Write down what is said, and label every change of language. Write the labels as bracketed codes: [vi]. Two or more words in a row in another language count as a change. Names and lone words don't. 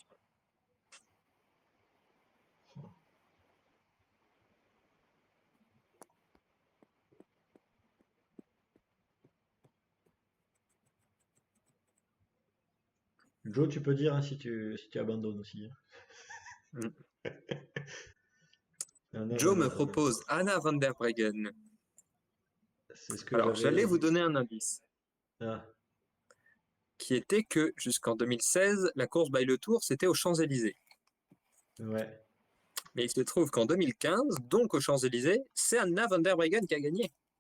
[fr] Joe, tu peux dire hein, si tu abandonnes aussi, Mm. hein. Anna Joe van me der Breggen. propose Anna van der Breggen. C'est ce que Alors, j'allais j'avais. vous donner un indice, Ah, qui était que jusqu'en 2016, la course by le Tour, c'était aux Champs-Élysées. ouais. Mais il se trouve qu'en 2015, donc aux Champs-Élysées, c'est Anna van der Breggen qui a gagné.